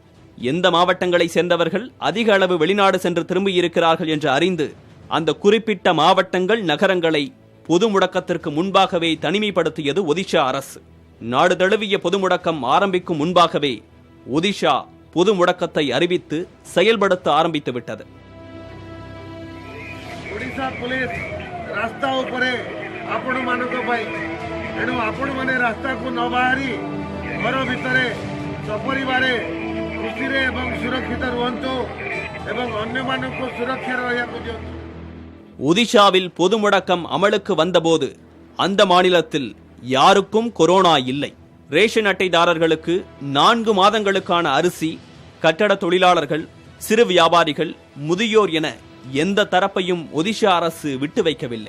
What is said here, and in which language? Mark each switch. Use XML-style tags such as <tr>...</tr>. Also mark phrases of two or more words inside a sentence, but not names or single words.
<ta>எந்த மாவட்டங்களை சேர்ந்தவர்கள் அதிக அளவு வெளிநாடு சென்று திரும்பியிருக்கிறார்கள் என்று அறிந்து அந்த குறிப்பிட்ட மாவட்டங்கள், நகரங்களை பொது முடக்கத்திற்கு முன்பாகவே தனிமைப்படுத்தியது ஒடிஷா அரசு. நாடு தழுவிய பொது முடக்கம் ஆரம்பிக்கும் முன்பாகவே ஒடிஷா பொது முடக்கத்தை அறிவித்து செயல்படுத்த ஆரம்பித்து விட்டது.</ta> <or>ତେଣୁ ଆପଣମାନେ ରାସ୍ତାକୁ ନ ବାହାରି ଘର ଭିତରେ ସପରିବାରେ ଖୁସିରେ ଏବଂ ସୁରକ୍ଷିତ ରୁହନ୍ତୁ ଏବଂ ଅନ୍ୟମାନଙ୍କୁ ସୁରକ୍ଷାରେ ରହିବାକୁ ଦିଅନ୍ତୁ.</or> <ta>ஒடிஷாவில் பொது முடக்கம் அமலுக்கு வந்தபோது அந்த மாநிலத்தில் யாருக்கும் கொரோனா இல்லை. ரேஷன் அட்டைதாரர்களுக்கு 4 மாதங்களுக்கான அரிசி, கட்டட தொழிலாளர்கள், சிறு வியாபாரிகள், முதியோர் என எந்த தரப்பையும் ஒடிஷா அரசு விட்டு வைக்கவில்லை.</ta>